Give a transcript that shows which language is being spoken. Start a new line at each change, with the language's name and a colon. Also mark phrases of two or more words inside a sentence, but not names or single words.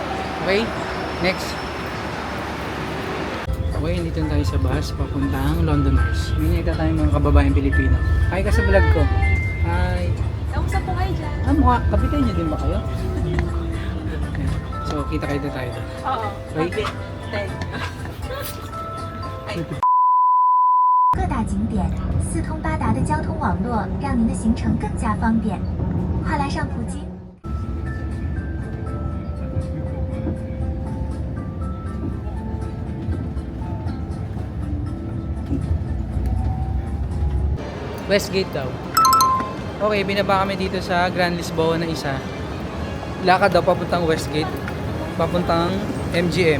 English: Okay? Next.
Filipino: Okay, dito tayo sa bus papuntang Londoners. May nakita tayong mga kababaeng Pilipino. Hi ka sa vlog ko. Hi. Kamusta po kayo dyan? Mukha, kapitay niyo din ba kayo? So, kita-kita tayo doon. Oo. Okay?
Chinese: 各大景点四通八达的交通网络，让您的行程更加方便。快来上普京！
Filipino: Westgate daw. Okay, binaba kami dito sa Grand Lisboa na isa. Lakad daw papuntang Westgate, papuntang MGM.